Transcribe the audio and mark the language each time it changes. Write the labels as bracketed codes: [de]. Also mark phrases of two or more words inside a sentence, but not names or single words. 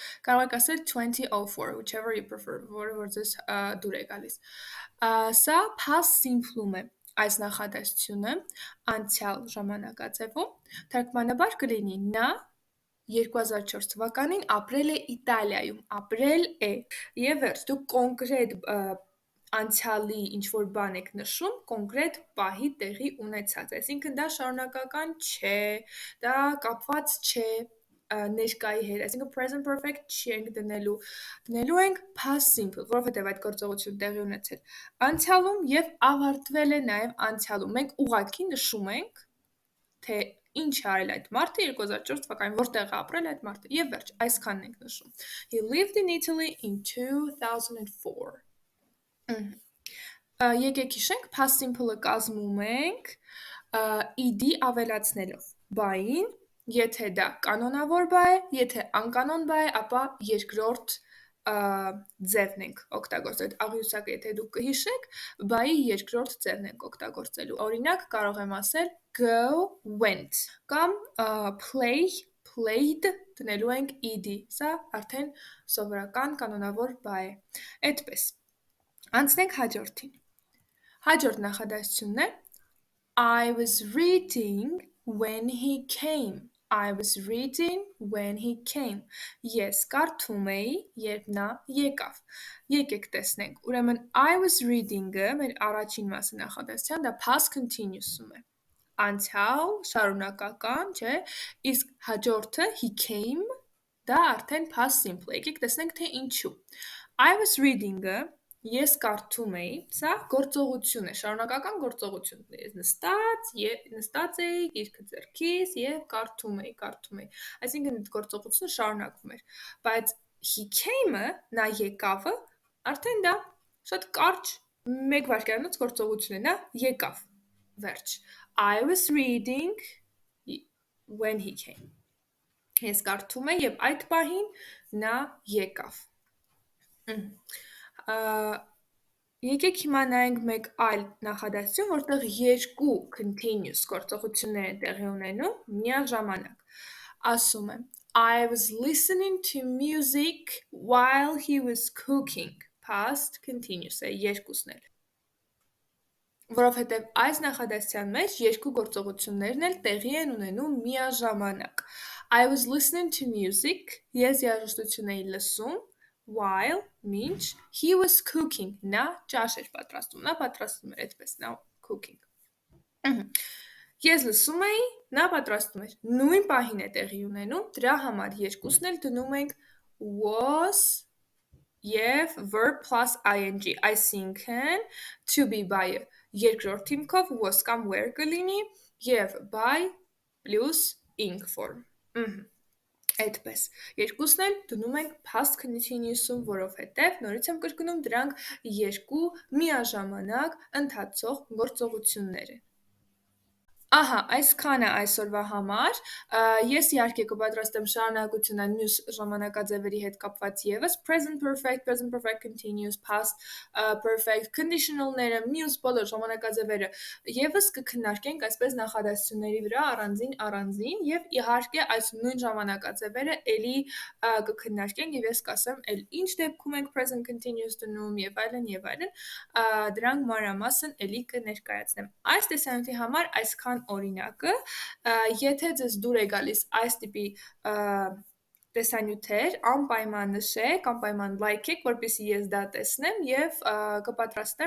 [hy] Կարող եք ասել 2004, [en] whichever you prefer, [hy] որը որ ձեզ դուր է գալիս։ Սա [en] past simple- [hy] ում է այս նախադասությունը անցյալ ժամանակաձևում, թարգմանաբար կլինի նա 2004 թվականին ապրել է Իտալիայում, ապրել է։ Եվ վերջ, դուք կոնկրետ անցյալի ինչ-որ բան եք նշում, կոնկրետ պահի տեղի ունեցած, այսինքն դա շարունակական չէ, դա կապված չէ ներկայի հետ, այսինքն [en] present perfect [hy] չենք դնելու ենք [en] past simple, [hy] որովհետև այդ գործողությունը տեղի ունեցել անցյալում եւ ավարտվել է նաեւ անցյալում։ Մենք ուղղակի նշում ենք, թե ինչ է արել այդ մարդը 2004 թվականին, որտեղ է ապրել այդ մարդը, եւ վերջ, այսքանն ենք նշում։ [en] He lived in Italy in 2004. [hy] Եկեք հիշենք, [en] past simple- [hy] ը կազմում ենք ed ավելացնելով բային, եթե դա կանոնավոր բա է, եթե անկանոն բա է, ապա երկրորդ ձևն ենք օգտագործել։ Աղյուսակը եթե դուք կհիշեք, բայի երկրորդ ձևն ենք օգտագործելու։ Օրինակ կարող եմ ասել [en] go went [hy] կամ [en] play played [hy] դնելու ենք ed։ Սա արդեն սովորական կանոնավոր բա է։ Այդպես։ Անցնենք հաջորդին։ Հաջորդ նախադասությունն է [en] I was reading when he came. [hy] I was reading when he came. Ես կարդում էի, երբ նա եկավ։ Եկեք տեսնենք։ Ուրեմն [en] I was reading- [hy] ը մեր առաջին մասը նախադասության դա [en] past continuous- [hy] ում է։ Անցյալ, շարունակական, չէ՞։ Իսկ հաջորդը [en] he came [hy] դա արդեն [en] past simple [hy] է։ Եկեք տեսնենք թե ինչու։ [en] I was reading- [hy] ը ես կարդում էի, սա գործողություն է, շարունակական գործողություն։ Ես նստած էի, գիրքը ձեռքիս եւ կարդում էի։ Այսինքն այդ գործողությունը շարունակվում էր։ Բայց [en] he came- [hy] ը, նա եկավը, արդեն դա շատ կարճ 1 վայրկյանոց գործողություն է, նա եկավ։ Վերջ։ [en] I was reading when he came. [hy] Ես կարդում էի եւ այդ պահին նա եկավ։ Եկեք հիմա նայենք մեկ այլ նախադասություն, որտեղ երկու continuous գործողություններ են տեղի ունենում միաժամանակ։ Ասում եմ [en] I was listening to music while he was cooking. Past continuous [hy] է երկուսն էլ։ Որովհետև այս նախադասության մեջ երկու գործողություններն էլ տեղի են ունենում միաժամանակ։ [en] I was listening to music, [hy] ես երաժշտություն էի լսում, while, մինչ, [en] he was cooking, [hy] նա ճաշ էր պատրաստում, նա պատրաստում էր այդպես, նա cooking։ Ես լսում էի, նա պատրաստում էր։ Նույն պահին է տեղի ունենում, դրա համար երկուսն էլ դնում ենք was եւ [en] verb plus ing, [hy] այսինքն [en] to be by- [hy] ը երկրորդ հիմքով was կամ were կլինի եւ [en] by plus ing form։ [hy] Այդպես։ Երկուսն էլ դնում ենք [en] past continuous- [hy] ում, որովհետև նորից եմ կրկնում, դրանք երկու միաժամանակ ընթացող գործողություններ են։ Ահա, այսքանը այսօրվա համար։ Ես իհարկե կպատրաստեմ շարունակությունը մյուս ժամանակաձևերի հետ կապված եւս [en] present perfect continuous, past perfect, [hy] conditional-ները, մյուս բոլոր ժամանակաձևերը եւս կքննարկենք այսպես նախադասությունների վրա առանձին եւ իհարկե այս նույն ժամանակաձևերը ելի կքննարկենք եւ ես կասեմ էլ ինչ դեպքում ենք [en] present continuous [hy] դնում եւ այլն, դրանք մանրամասն ելի կներկայացնեմ։ Այս տեսանյութի համար այսքան օրինակը, եթե ձեզ դուր է գալիս այս տիպի տեսանյութեր, անպայման նշեք, անպայման լայքեք, որպեսզի ես դա տեսնեմ եւ կպատրաստեմ